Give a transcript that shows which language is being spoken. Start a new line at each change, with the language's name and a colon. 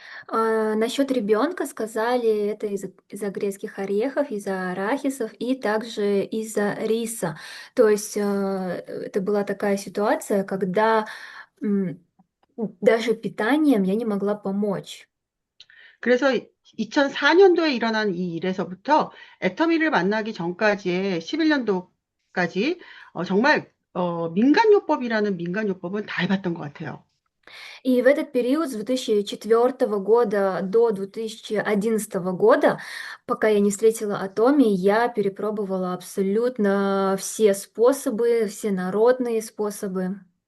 Russian: Насчет ребенка сказали, это из-за грецких орехов, из-за арахисов и также из-за риса. То есть это была такая ситуация, когда м, даже питанием я не могла помочь.
Korean: 그래서 2004년도에 일어난 이 일에서부터 애터미를 만나기 전까지의 11년도까지 정말 민간요법이라는 민간요법은 다 해봤던 것 같아요.
Russian: И в этот период с 2004 года до 2011 года, пока я не встретила Атоми, я перепробовала абсолютно все способы, все народные способы.